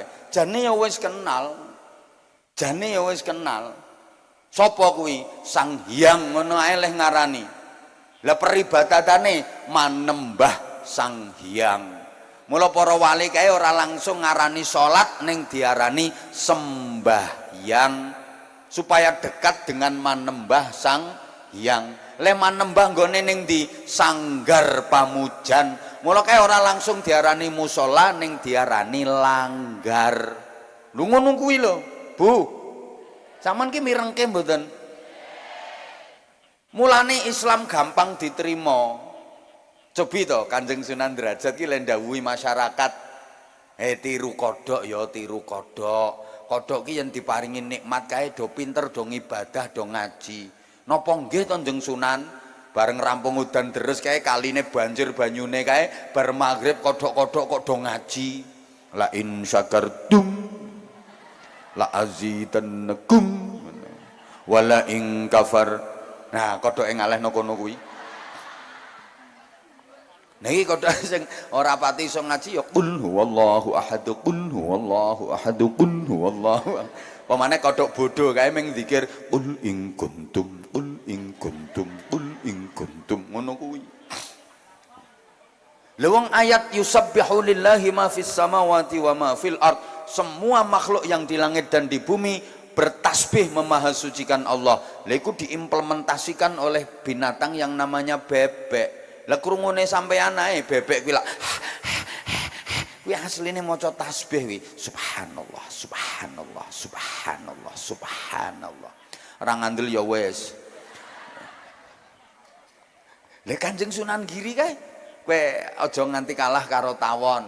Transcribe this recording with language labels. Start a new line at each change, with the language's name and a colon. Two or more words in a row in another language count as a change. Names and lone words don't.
Javanese: Jane ya wis kenal. Jane ya wis kenal. Sapa kuwi? Sang Hyang ngono ae leh ngarani. Lah peribadatane manembah Sang Hyang. Mula para wali kae ora langsung ngarani salat ning diarani sembahyang supaya
Indonesian: dekat dengan
Javanese: manembah Sang Hyang. Le manembah nggone ning di sanggar pamujan. Mula kae ora langsung diarani musala ning diarani langgar. Lho ngono kuwi lho, Bu. Saman ki mirengke mboten? Mulane Islam gampang diterima. Cobi to Kanjeng Sunan Derajat ki le ndhawuhi masyarakat, tiru kodhok ya tiru kodhok. Kodhok ki yen diparingi nikmat kae do pinter do ngibadah do ngaji. Napa nggih to Kanjeng Sunan? Bareng rampung udan deres kae kaline banjir banyune kae bar magrib kodhok-kodhok kok do ngaji.
Arabic: La in syakartum la azidannakum wala in kafar.
Javanese: Nah, kodhoke ngalehno kono kuwi. Niki kodhok sing ora pati iso ngaji ya
Arabic: qul huwallahu ahad, qul huwallahu
Javanese: ahad, qul huwallahu. Pemane kodhok bodho kae ming zikir
Arabic: qul in kuntum, qul in kuntum, qul in kuntum
Javanese: ngono kuwi. Lewang ayat
Arabic: yusabbihu lillahi ma fis samawati wa ma fil ard.
Indonesian: Semua makhluk yang di langit dan di bumi bertasbih memahasucikan Allah.
Javanese: Lha iku
Indonesian: diimplementasikan oleh binatang yang namanya bebek.
Javanese: Lah krungune sampeyan ae bebek kuwi lak kuwi asline maca tasbih kuwi
Arabic: subhanallah subhanallah subhanallah subhanallah.
Javanese: Ora ngandel ya wis. Lha Kanjeng Sunan Giri kae kowe aja nganti kalah karo tawon.